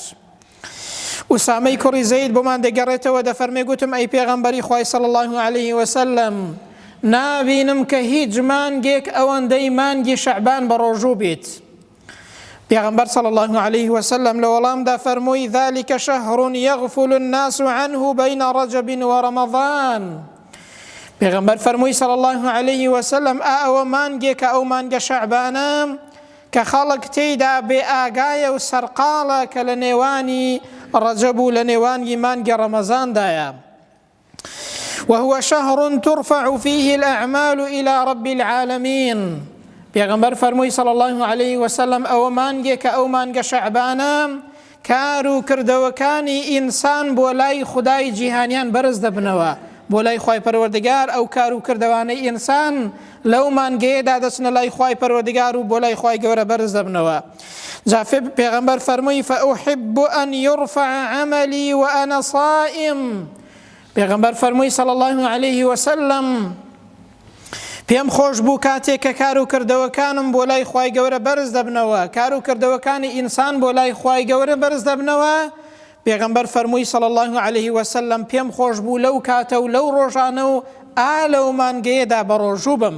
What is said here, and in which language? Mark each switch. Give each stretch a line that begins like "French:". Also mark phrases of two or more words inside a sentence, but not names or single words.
Central Kurdish: ئوسامەی کوڕی زەید بۆمان دەگەڕێتەوە، دەفەرمێ: گوتم ئەی پێغەمبەری خوای
Arabic: صلی الله علیه وسلم،
Central Kurdish: نابینم کە هیچ مانگێک ئەوەندەی مانگی شەعبان بە ڕۆژوو بیت. پێغەمبەر
Arabic: صلی الله علیه وسلم
Central Kurdish: لە وەڵامدا فەرمووی:
Arabic: ذلك شهر يغفل الناس عنه بين رجب ورمضان.
Central Kurdish: پێغەمبەر فەرمووی
Arabic: صلی الله علیه وسلم:
Central Kurdish: ئەوە مانگێکە، ئەو مانگە شەعبانە کە خەڵک تێیدا بێ ئاگایە و سەرقاڵە کە لە نێوانی ڕەجەب و لە نێوانی مانگی ڕەمەزاندایە.
Arabic: وهو شهر ترفع فيه الأعمال إلى رب العالمين.
Central Kurdish: پێغەمبەر فەرمووی
Arabic: صلی الله علیه وسلم:
Central Kurdish: ئەوە مانگێکە، ئەو مانگە شەعبانە کار و کردەوەکانی ئینسان بۆ لای خودای جیهانیان بەرز دەبنەوە، بۆ لای خوای پەروەردگار. ئەو کار و کردەوانەی ئینسان لەو مانگەیەدا دەچنە لای خوای پەروەردگار و بۆ لای خوای گەورە بەرز دەبنەوە. جا پێغەمبەر فەرمووی:
Arabic: فأحب أن يرفع عملي وأنا صائم.
Central Kurdish: پێغەمبەر فەرمووی
Arabic: صلی الله علیه وسلم:
Central Kurdish: پێم خۆش بوو کاتێک کە کار و کردەوەکانم بۆ لای خوای گەورە بەرز دەبنەوە، کار و کردەوەکانی ئینسان بۆ لای خوای گەورە بەرز دەبنەوە. پێغەمبەر فەرمووی
Arabic: صلی الله علیه وسلم:
Central Kurdish: پێم خۆش بوو لەو کاتە و لەو ڕۆژانە و لەو مانگەیەدا بە ڕۆژوو بم.